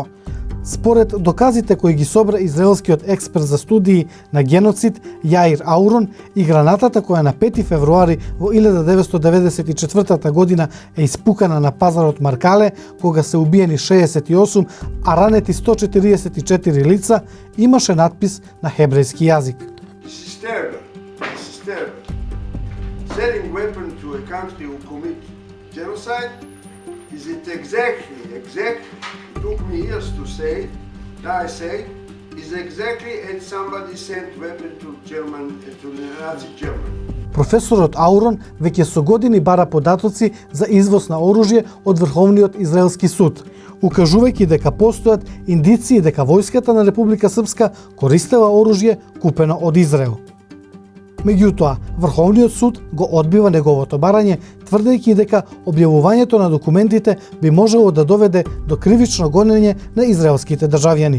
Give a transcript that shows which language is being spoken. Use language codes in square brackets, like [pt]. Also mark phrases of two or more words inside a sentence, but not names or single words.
[mk] Според доказите кои ги собра израелскиот експерт за студии на геноцид Јаир Аурон, и гранатата која на 5 февруари во 1994 година е испукана на пазарот Маркале, кога се убиени 68, а ранети 144 лица, имаше надпис на хебрејски јазик. [en] This is terrible. Selling weapons to a country who commit genocide, is it exactly, it took me years to say, that I say, is exactly as somebody sent weapons to the Nazi Germany. [mk] Професорот Аурон веќе со години бара податоци за извоз на оружје од Врховниот израелски суд, укажувајќи дека постојат индиции дека војската на Република Српска користела оружје купено од Израел. Меѓутоа, Врховниот суд го одбива неговото барање, тврдејќи дека објавувањето на документите би можело да доведе до кривично гонење на израелските државјани.